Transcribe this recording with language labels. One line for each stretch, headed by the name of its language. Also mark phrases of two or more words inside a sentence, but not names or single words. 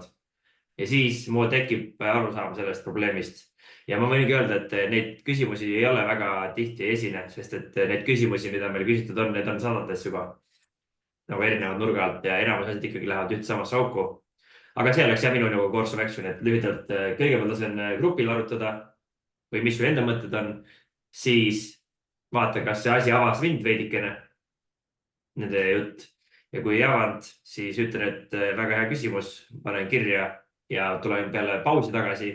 Estonian: Ja siis mul tekib arusaam sellest probleemist. Ja ma võingi öelda, et neid küsimusi ei ole väga tihti esine, sest et neid küsimusi, mida meil küsitud on, need on sadades juba nagu erinevad nurga alt ja enamus asjad ikkagi lähevad üht samasse auku. Aga see oleks minu nagu
English: course of action,
Estonian: et lühidalt kõigepealt lasen grupil arutada või mis su enda mõtted on, siis vaata, kas see asi avas mind veidikene, nende jutt. Ja kui ei avanud, siis ütlen, et väga hea küsimus, panen kirja ja tulen peale pausi tagasi.